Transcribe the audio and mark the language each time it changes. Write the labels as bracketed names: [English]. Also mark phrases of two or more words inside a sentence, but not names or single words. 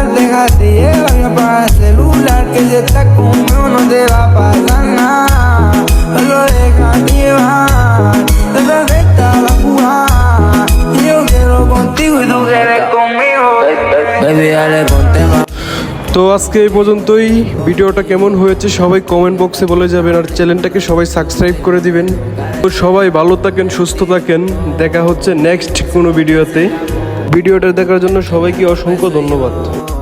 [Spanish] Déjate llevar y apaga el celular. Que si estás conmigo no te va a pasar nada. Solo déjate llevar. Te perfecta la jugada. Y yo quiero contigo y tú quieres conmigo. Baby, dale, ponte más. [Bangla] তো আজকে এই পর্যন্তই। ভিডিওটা কেমন হয়েছে সবাই [English] comment box [Bangla] বলে যাবেন, আর চ্যানেলটাকে সবাই সাবস্ক্রাইব করে দিবেন। তো সবাই ভালো থাকেন, সুস্থ থাকেন, দেখা হচ্ছে নেক্সট কোনো ভিডিওতে। ভিডিওটা দেখার জন্য সবাইকে অসংখ্য ধন্যবাদ।